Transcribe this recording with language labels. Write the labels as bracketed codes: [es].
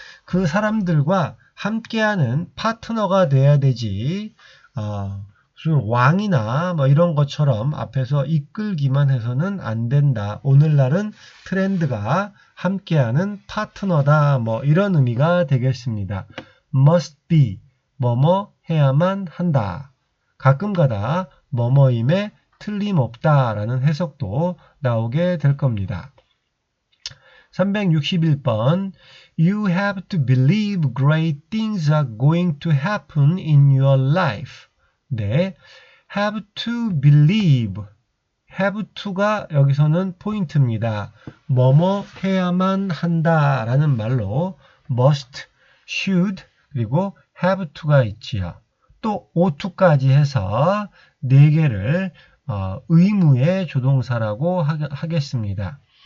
[ko] 그 사람들과 함께하는 파트너가 돼야 되지, 무슨 왕이나 이런 것처럼 앞에서 이끌기만 해서는 안 된다. 오늘날은 트렌드가 함께하는 파트너다. 뭐 이런 의미가 되겠습니다. [en] must be, [ko] 뭐뭐 해야만 한다. 가끔가다 뭐뭐임에 틀림없다라는 해석도 나오게 될 겁니다. [en] 361번 You have to believe great things are going to happen in your life. [ko] 네, [en] have to believe, have to [ko] 가 여기서는 포인트입니다. 뭐뭐 해야만 한다라는 말로 must, should, 그리고 have to가 있지요. 또 ought to까지 해서 4개를 의무의 조동사라고 하겠습니다.